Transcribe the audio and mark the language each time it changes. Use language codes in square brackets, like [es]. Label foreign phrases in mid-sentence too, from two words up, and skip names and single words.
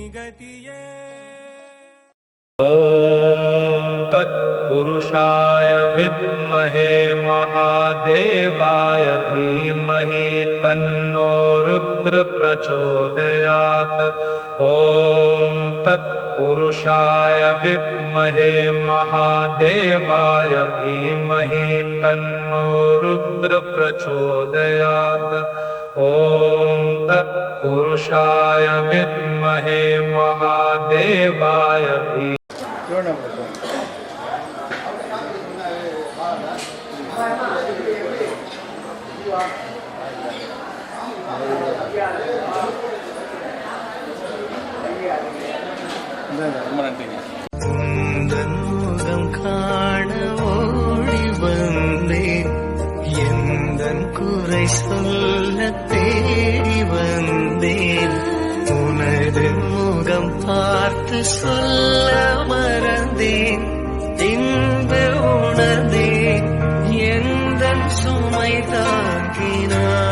[ta] கதியே [sa] तत्पुरुषाय विद्महे महादेवाय धीमहि तन्नो रुद्र प्रचोदयात् ॐ तत्पुरुषाय विद्महे महादेवाय धीमहि तन्नो रुद्र प्रचोदयात् ॐ तत्पुरुषाय विद्महे महादेवाय धीमहि [ta] ரொம்ப நன்றிங்க. உந்தன் முகம் காண ஓடி வந்தேன் எந்தன் குறை சொல்ல தேடி வந்தேன் உனது முகம் பார்த்து சொல்ல மறந்தேன் இன்ப உணர்ந்தேன் எந்தன் சுமை தாங்கினான்